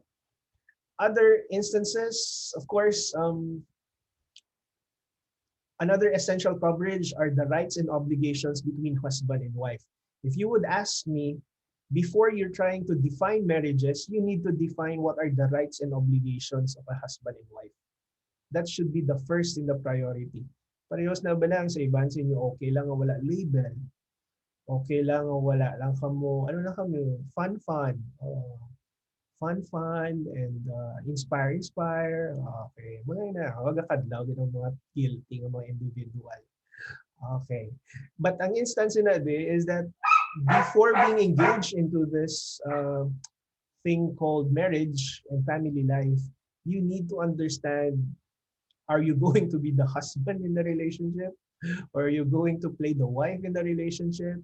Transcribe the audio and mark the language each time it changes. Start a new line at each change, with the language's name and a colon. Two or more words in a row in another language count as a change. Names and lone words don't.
English: Other instances, of course, another essential coverage are the rights and obligations between husband and wife. If you would ask me, before you're trying to define marriages, you need to define what are the rights and obligations of a husband and wife. That should be the first in the priority.
Hiligaynon: Parehos na ba lang sa iban sa inyo, okay lang o wala label? Okay lang o wala lang kamo, ano na kami,
English: fun. Fun, and inspire.
Hiligaynon: Okay, mga na, magkakadlaw din ang mga guilty ng mga individual.
English: Okay. But ang instance na is that before being engaged into this thing called marriage and family life, you need to understand, are you going to be the husband in the relationship? Or are you going to play the wife in the relationship?